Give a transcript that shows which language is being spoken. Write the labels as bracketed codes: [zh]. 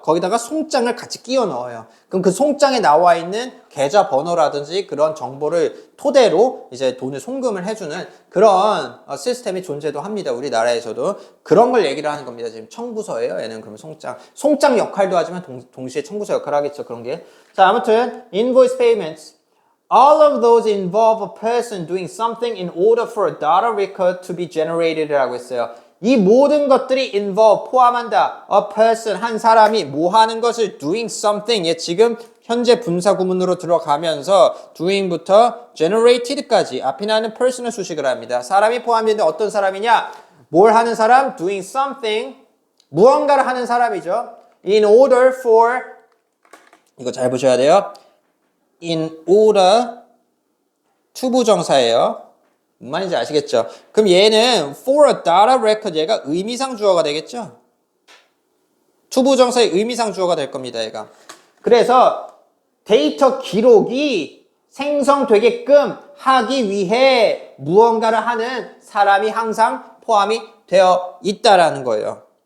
[ko] 거기다가 송장을 같이 끼워 넣어요. 그럼 그 송장에 나와 있는 계좌 번호라든지 그런 정보를 토대로 이제 돈을 송금을 해주는 그런 시스템이 존재도 합니다. 우리나라에서도. 그런 걸 얘기를 하는 겁니다. 지금 청구서예요. 얘는 그러면 송장 역할도 하지만 동시에 청구서 역할을 하겠죠. 그런 게. 자, 아무튼 invoice payments. [en] All of those involve a person doing something in order for a data record to be generated [ko] 라고 했어요. 이 모든 것들이 involve, 포함한다. [en] A person, [ko] 한 사람이 뭐 하는 것을 [en] doing something. [ko] 예, 지금 현재 분사 구문으로 들어가면서 doing부터 generated까지 앞에 나는 person을 수식을 합니다. 사람이 포함되는데 어떤 사람이냐? 뭘 하는 사람? [en] doing something. [ko] 무언가를 하는 사람이죠. [en] In order for, [ko] 이거 잘 보셔야 돼요. In order to 부정사예요. 무슨 말인지 아시겠죠? 그럼 얘는 [en] for a data record [ko] 얘가 의미상 주어가 되겠죠? to 부정사의 의미상 주어가 될 겁니다. 얘가. 그래서 데이터 기록이 생성되게끔 하기 위해 무언가를 하는 사람이 항상 포함이 되어 있다라는 거예요.